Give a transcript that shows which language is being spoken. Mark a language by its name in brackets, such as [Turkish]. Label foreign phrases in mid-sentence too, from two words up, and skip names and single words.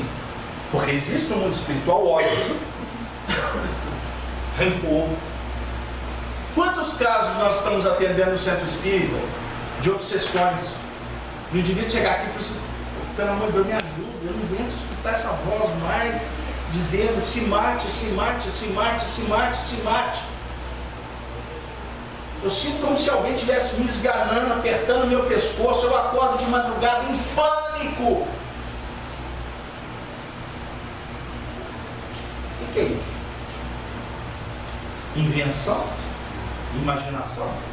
[Portuguese] Porque existe no mundo espiritual ódio, rancor. Quantos casos nós estamos atendendo no centro espírita de obsessões? O indivíduo chegar aqui e falar assim, pelo amor de Deus, me ajuda, eu não aguento escutar essa voz mais dizendo se mate, se mate, se mate, se mate, se mate. Eu sinto como se alguém estivesse me esganando, apertando meu pescoço, eu acordo de madrugada em pânico. O que é isso? Invenção? Imaginação?